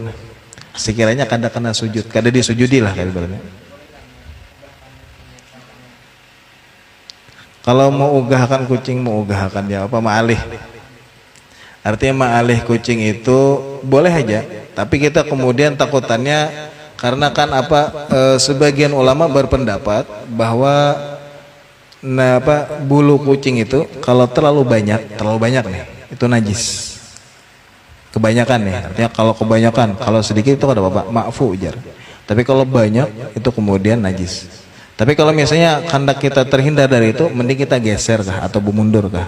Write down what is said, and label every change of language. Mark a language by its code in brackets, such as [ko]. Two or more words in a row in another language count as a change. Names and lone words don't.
[bjn] Sekiranya kada kena sujud, kada disujudi lah kayak ibaratnya. Kalau mau ugahkan kucing, mau ugahkan dia apa ma'alih. Artinya ma'alih kucing itu boleh aja, tapi kita kemudian takutannya karena kan sebagian ulama berpendapat bahwa bulu kucing itu kalau terlalu banyak nih, itu najis. Kebanyakan nih, artinya kalau kebanyakan, kalau sedikit itu ada apa? Ma'fu ujar. Tapi kalau banyak itu kemudian najis. Tapi kalau misalnya hendak kita terhindar dari itu, mending kita geser kah atau mundur kah?